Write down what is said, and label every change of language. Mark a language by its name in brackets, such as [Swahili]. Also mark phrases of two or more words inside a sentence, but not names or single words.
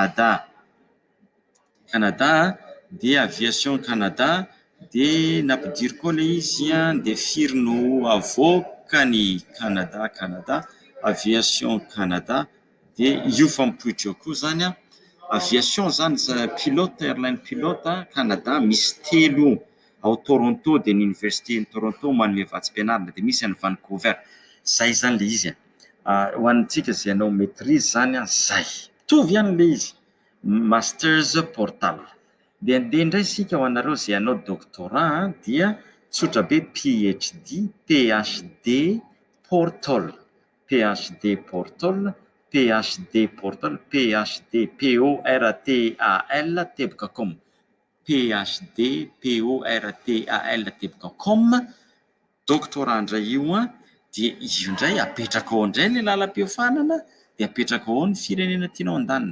[Malagasy] Canada de aviation Canada de nampidiry koa le izy de firy no avoakany Canada aviation Canada de io fampipoitra eo koa zany aviation zany pilote [English] airline pilote [Malagasy] Canada misy 3 ao Toronto de ny université ny Toronto manome vatsim-pianarana de misy any Vancouver. Zay zany le izy ho antsika zay anao maîtrise zany zay mitovy ihany le izy [English] masters portal. [Malagasy] De andeha indray sika ho anareo zay anao doctorat dia tsotra be [English] PhD portal PhD portal [Malagasy] teboka.com PhD teboka.com doctorat indray io de io indray apetraka ao indray ny lalam-pihofanana de apetraka ao ny firenena tianao andanina.